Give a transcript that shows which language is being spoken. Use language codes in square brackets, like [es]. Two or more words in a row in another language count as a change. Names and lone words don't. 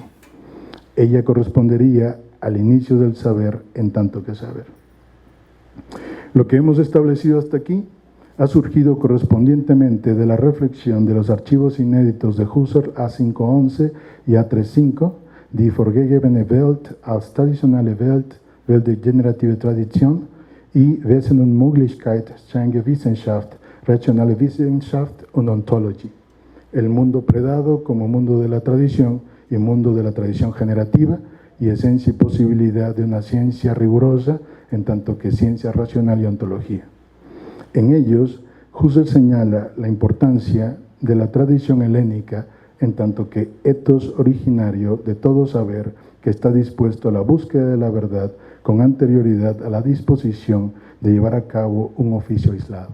[es] Ella correspondería al inicio del saber en tanto que saber. Lo que hemos establecido hasta aquí ha surgido correspondientemente de la reflexión de los archivos inéditos de Husserl A511 y A35, [de] Die vorgegebene Welt als traditionelle Welt, Welt der generative Tradition y Wesen und Möglichkeit, strenge Wissenschaft, rationale Wissenschaft und Ontologie. [es] El mundo predado como mundo de la tradición y mundo de la tradición generativa y esencia y posibilidad de una ciencia rigurosa en tanto que ciencia racional y ontología. En ellos, Husserl señala la importancia de la tradición helénica en tanto que ethos originario de todo saber que está dispuesto a la búsqueda de la verdad con anterioridad a la disposición de llevar a cabo un oficio aislado.